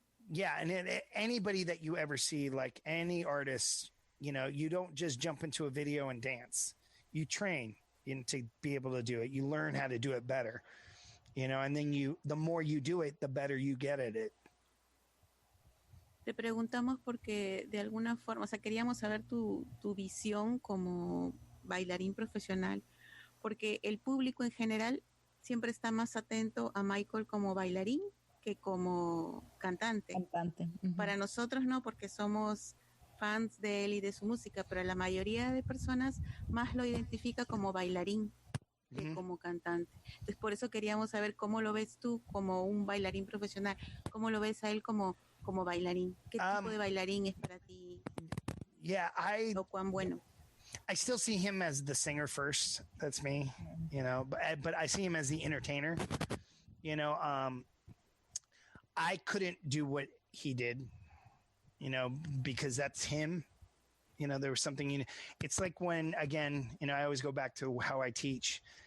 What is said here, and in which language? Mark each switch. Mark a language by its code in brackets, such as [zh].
[en] Yeah, and anybody that you ever see, like any artist, you know, you don't just jump into a video and dance. You train to be able to do it. You learn how to do it better, you know, and then the more you do it, the better you get at it. [es] Te preguntamos porque de alguna forma, o sea, queríamos saber tu visión como bailarín profesional, porque el público en general siempre está más atento a Michael como bailarín que como cantante. Para nosotros no, porque somos fans de él y de su música, pero la mayoría de personas más lo identifica como bailarín que como cantante. Entonces, por eso queríamos saber cómo lo ves tú como un bailarín profesional, cómo lo ves a él como bailarín. ¿Qué tipo de bailarín es para ti? [en] Yeah, [es] ¿O cuán bueno? [en] I still see him as the singer first. That's me, you know, but I see him as the entertainer. You know, I couldn't do what he did, you know, because that's him. You know, there was something, it's like when, again, you know, I always go back to how I teach.